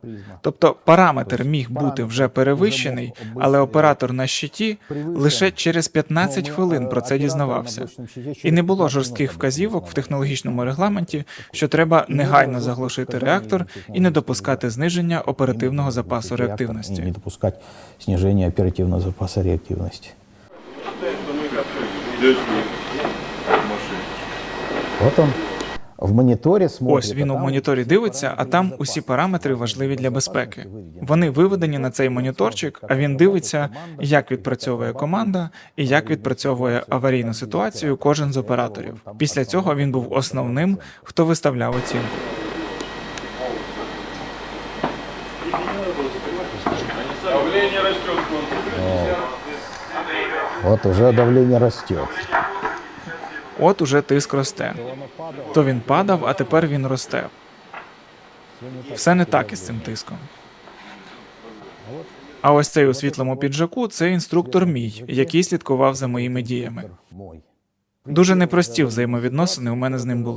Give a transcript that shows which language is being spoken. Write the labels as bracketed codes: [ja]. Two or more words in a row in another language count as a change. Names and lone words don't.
[uk] Тобто параметр міг бути вже перевищений, але оператор на щиті лише через 15 хвилин про це дізнавався. І не було жорстких вказівок в технологічному регламенті, що треба негайно заглушити реактор і не допускати зниження оперативного запасу реактивності. [ru] Не допускать снижения оперативного запаса реактивности. Вот он в мониторе смотрит. [uk] Ось він у моніторі дивиться, а там усі параметри важливі для безпеки. Вони виведені на цей моніторчик, а він дивиться, як відпрацьовує команда і як відпрацьовує аварійну ситуацію кожен з операторів. Після цього він був основним, хто виставляв оцінку. [ru] Давление растет. Вот уже давление растет. [uk] От уже тиск росте. То він падав, а тепер він росте. Все не так із цим тиском. А ось цей у світлому піджаку – це інструктор мій, який слідкував за моїми діями. Дуже непрості взаємовідносини у мене з ним були.